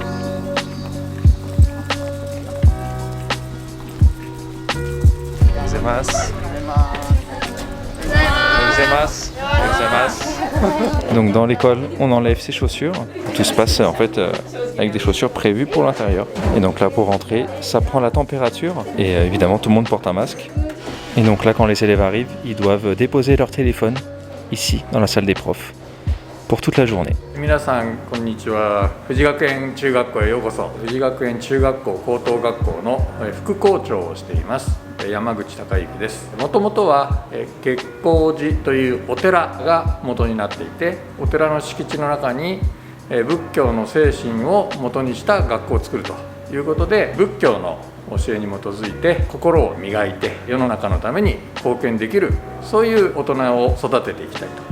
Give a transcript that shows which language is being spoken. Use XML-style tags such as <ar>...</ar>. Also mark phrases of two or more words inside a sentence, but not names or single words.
<fr>Donc dans l'école, on enlève ses chaussures. Tout se passe en fait avec des chaussures prévues pour l'intérieur. Et donc là pour rentrer, ça prend la température et évidemment tout le monde porte un masque. Et donc là quand les élèves arrivent, ils doivent déposer leur téléphone ici dans la salle des profs pour toute la journée.</fr> <ja>皆さんこんにちは。富士学園中学校へようこそ。富士学園中学校高等学校の副校長をしています。山口孝之です。もともとは月光寺というお寺が元になっていて、お寺の敷地の中に仏教の精神を元にした学校を作るということで、仏教の教えに基づいて心を磨いて世の中のために貢献できる、そういう大人を育てていきたいと。</ja>